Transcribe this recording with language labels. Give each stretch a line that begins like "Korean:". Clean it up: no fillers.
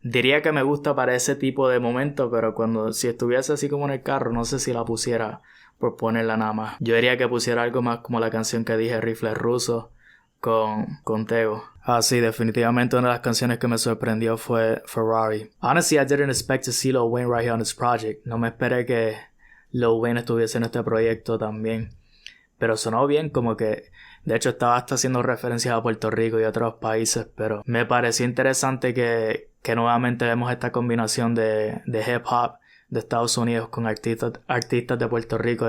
Spanish: Diría que me gusta para ese tipo de momento, pero si estuviese así como en el carro, no sé si la pusiera por ponerla nada más. Yo diría que pusiera algo más como la canción que dije, Rifles Rusos, con Tego. Ah, sí, definitivamente una de las canciones que me sorprendió fue Ferrari.
English: Honestly, I didn't expect to see Lil Wayne right here on this project.
Spanish: No me esperé que Lil Wayne estuviese en este proyecto también. Pero sonó bien, como que... De hecho, estaba hasta haciendo referencias a Puerto Rico y a otros países, pero me pareció interesante que nuevamente vemos esta combinación de hip hop de Estados Unidos con artistas de Puerto Rico.